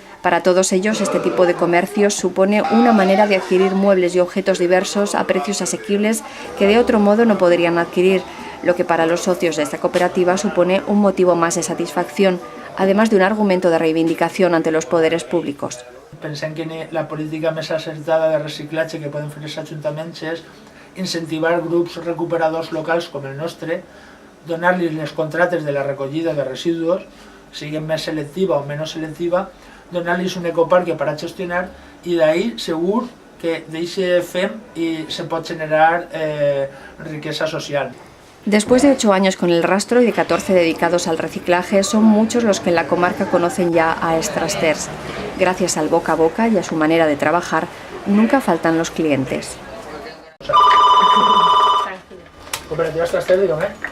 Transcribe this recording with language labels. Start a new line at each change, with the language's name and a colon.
Spanish: Para todos ellos, este tipo de comercios supone una manera de adquirir muebles y objetos diversos a precios asequibles que de otro modo no podrían adquirir, lo que para los socios de esta cooperativa supone un motivo más de satisfacción, además de un argumento de reivindicación ante los poderes públicos.
Catalan: Pensem que la política més acertada de reciclatge que poden fer els ajuntaments és incentivar grups recuperadors locals com el nostre, donar-los les contractes de la recollida de residus, siguin més selectiva o menys selectiva, donar-los un ecoparc per a gestionar i d'ahir segur que d'això fem i se pot generar riquesa social.
Spanish: Después de 8 años con el rastro y de 14 dedicados al reciclaje, son muchos los que en la comarca conocen ya a Estrasters. Gracias al boca a boca y a su manera de trabajar, nunca faltan los clientes. Cooperativa Estrasters, dígame.